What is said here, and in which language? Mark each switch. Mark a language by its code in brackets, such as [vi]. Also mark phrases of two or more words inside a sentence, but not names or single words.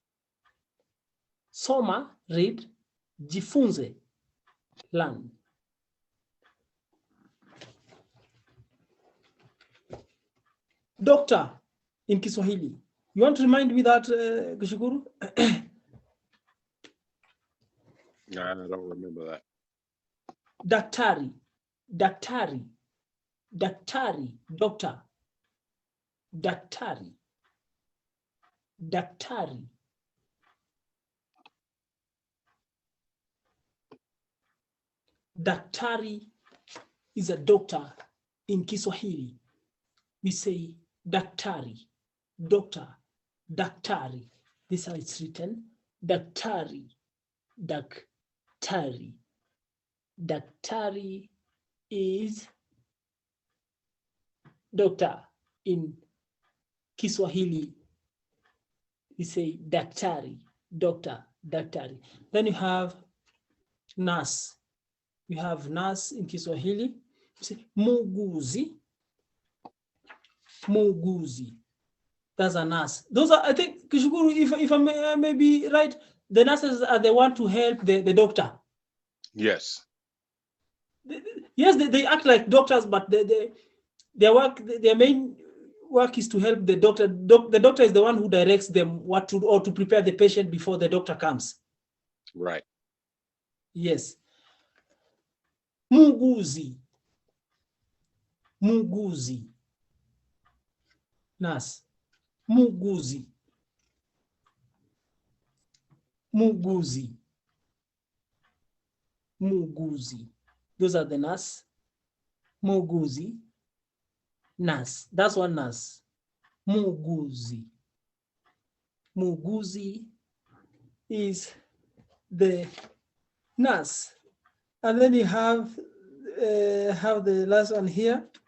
[sw] Soma, read. Jifunze, learn. [en] Doctor in Kiswahili. You want to remind me that, Kushukuru? I don't remember that. [sw] Daktari, daktari, daktari, doctor, daktari, daktari. [en] Daktari is a doctor in Kiswahili. We say daktari, doctor, daktari. This is how it's written. [sw] Daktari, daktari. [en] Daktari is doctor in Kiswahili. We say daktari, doctor, daktari. Then you have nurse. You have nurse in Kiswahili. You say [sw] muuguzi, muuguzi. [en] That's a nurse. Those are, I think, Kishukuru, if I may be right, the nurses are the one to help the doctor. Yes. Yes, they act like doctors, but their work, their main work is to help the doctor. The doctor is the one who directs them what to, or to prepare the patient before the doctor comes. Right. Yes. [sw] Muuguzi. Muuguzi. Nurse. Muuguzi. Muuguzi. Muuguzi. [en] Those are the nurse. Muuguzi. Nurse. That's one nurse. [sw] Muuguzi. Muuguzi [en] is the nurse. And then you have the last one here.